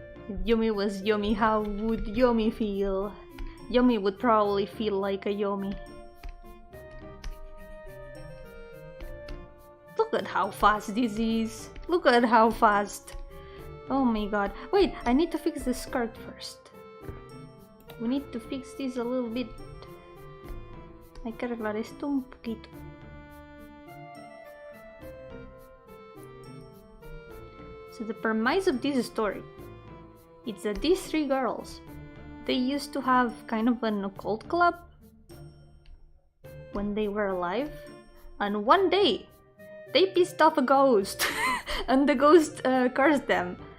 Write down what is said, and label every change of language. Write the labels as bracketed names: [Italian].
[English] If Yomi was Yomi, how would Yomi feel? Yomi would probably feel like a Yomi. Look at how fast this is. Look at how fast. Oh my god. Wait, I need to fix the skirt first. We need to fix this a little bit. [Spanish] Hay que arreglar esto un poquito. [English] So the premise of this story is that these three girls, they used to have kind of an occult club when they were alive, and one day they pissed off a ghost and the ghost cursed them.